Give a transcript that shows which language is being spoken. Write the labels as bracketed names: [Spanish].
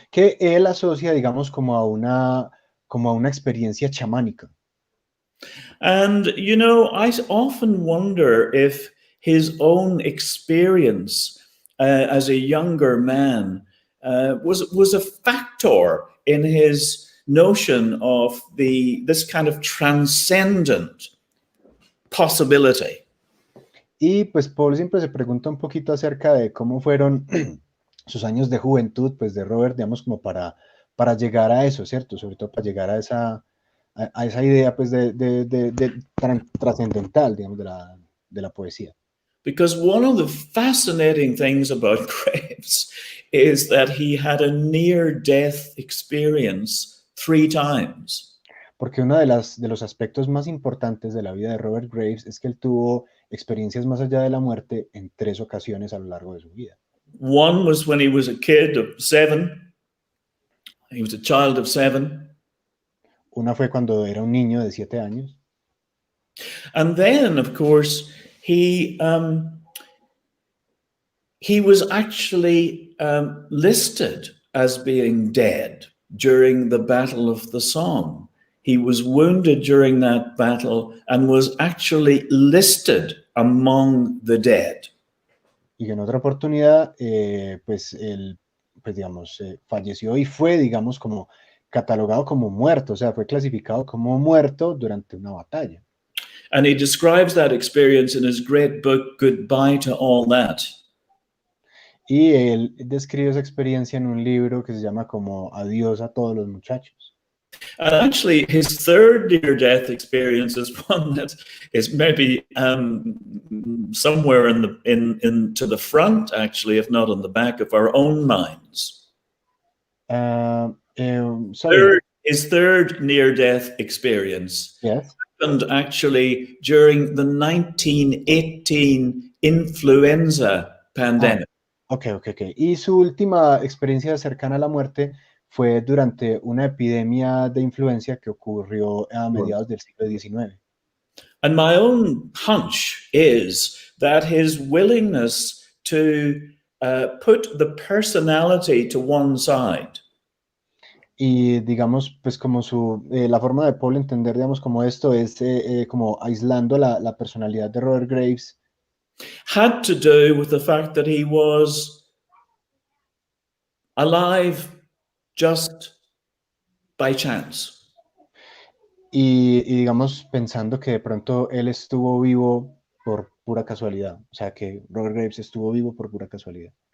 [Spanish] Que él asocia, digamos, como a una experiencia chamánica. [English] And, you know, I often wonder if his own experience as a younger man was a factor in his notion of this kind of transcendent possibility. [Spanish] Y pues Paul siempre se pregunta un poquito acerca de cómo fueron sus años de juventud, pues de Robert, digamos, como para llegar a eso, ¿cierto? Sobre todo para llegar a esa idea, pues, de trascendental, digamos, de la poesía. [English] Because one of the fascinating things about Graves is that he had a near-death experience 3 times. [Spanish] Porque uno de los aspectos más importantes de la vida de Robert Graves es que él tuvo experiencias más allá de la muerte en 3 ocasiones a lo largo de su vida. [English] One was when he was a kid of 7. He was a child of 7. [Spanish] Una fue cuando era un niño de 7 años. [English] And then, of course, he was actually listed as being dead during the Battle of the Somme. He was wounded during that battle and was actually listed among the dead. [Spanish] Y en otra oportunidad, pues él, pues digamos, falleció y fue, digamos, como catalogado como muerto, o sea, fue clasificado como muerto durante una batalla. [English] And he describes that experience in his great book, Goodbye to All That. [Spanish] Y él describe esa experiencia en un libro que se llama como Adiós a todos los muchachos. [English] And actually, his third near-death experience is one that is maybe somewhere to the front, actually, if not on the back of our own minds. Sorry. His third near-death experience Yes. happened actually during the 1918 influenza pandemic. Ok. [Spanish] Y su última experiencia cercana a la muerte fue durante una epidemia de influenza que ocurrió a mediados del siglo XIX. [English] And my own hunch is that his willingness to put the personality to one side. [Spanish] Y digamos, pues como la forma de Paul entender, digamos, como esto es como aislando la personalidad de Robert Graves. [English] Had to do with the fact that he was alive just by chance. [Spanish] Y digamos, pensando que de pronto él estuvo vivo por pura casualidad. O sea, que Robert Graves estuvo vivo por pura casualidad.